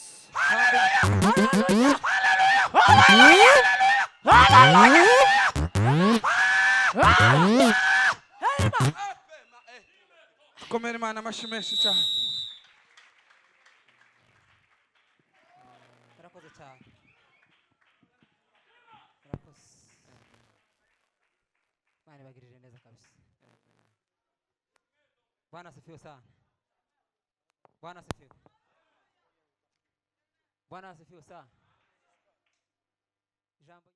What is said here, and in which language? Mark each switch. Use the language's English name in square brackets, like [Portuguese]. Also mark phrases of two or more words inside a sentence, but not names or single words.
[Kinyarwanda] Komera Imana amashyi menshi cyane. Murakoze cyane. Murakoze. Imana ibagirire neza kabisa. [Swahili] Bwana asifiwe sana. Bwana asifiwe. Bwana asifiwe sana. Jambo